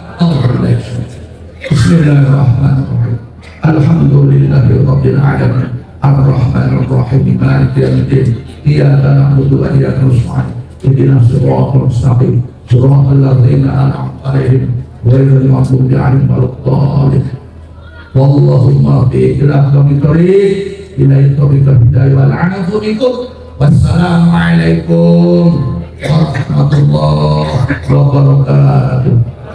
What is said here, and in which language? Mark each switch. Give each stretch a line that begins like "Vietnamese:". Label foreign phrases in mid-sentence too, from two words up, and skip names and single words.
Arabic: بسم الله الرحمن الرحيم. الحمد لله رب العالمين. الرحمن الرحيم. مالك يوم الدين. إياك نعبد وإياك نستعين. اهدنا الصراط المستقيم. صراط الذين أنعمت عليهم غير المغضوب عليهم ولا الضالين. Wallahumma bi'ilaka bitariq ilaihi tariqal hidayah wal 'afu bikum. والسلام عليكم ورحمة الله وبركاته.